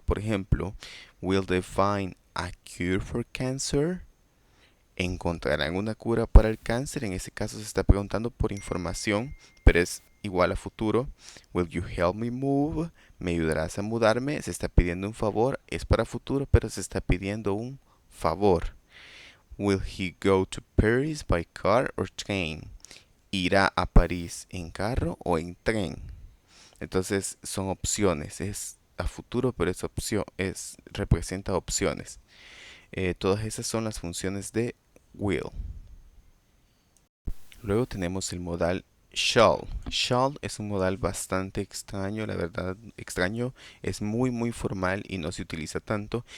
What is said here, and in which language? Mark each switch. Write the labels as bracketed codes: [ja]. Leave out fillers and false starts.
[es] Por ejemplo, [en] will they find a cure for cancer? [es] ¿Encontrarán una cura para el cáncer? En ese caso se está preguntando por información, pero es igual a futuro. [en] Will you help me move? [es] ¿Me ayudarás a mudarme? Se está pidiendo un favor, es para futuro, pero se está pidiendo un favor. [en] Will he go to Paris by car or train? [es] ¿Irá a París en carro o en tren? Entonces son opciones, es a futuro, pero es opción, representa opciones. Todas esas son las funciones de will. Luego tenemos el modal shall. Shall es un modal bastante extraño, la verdad extraño, es muy formal y no se utiliza tanto.